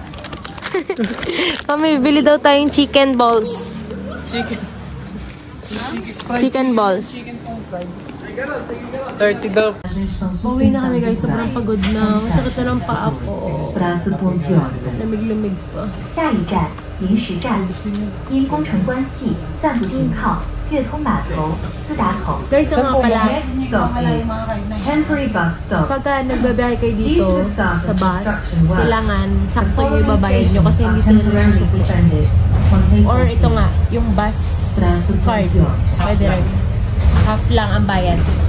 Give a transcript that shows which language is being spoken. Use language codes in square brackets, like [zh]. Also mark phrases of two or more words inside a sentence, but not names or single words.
[tl] Mami, bili daw tayong [en] chicken balls. Chicken balls. [tl] 30 daw. Uwi na kami guys, sobrang pagod na. Masakit na ng paa ko. Lamig-lamig pa. [zh] 下一站临时站，因工程关系暂不停靠粤通码头、斯达口。 [tl] Guys, ang mga pala, [en] Temporary bus stop. [tl] pagka nagbabiyahe kayo dito sa bus, kailangan sakto yung ibabayad nyo kasi hindi sila nagsusukli. Or ito nga, yung [en] bus card. [tl] Pwede rin. Half lang ang bayad.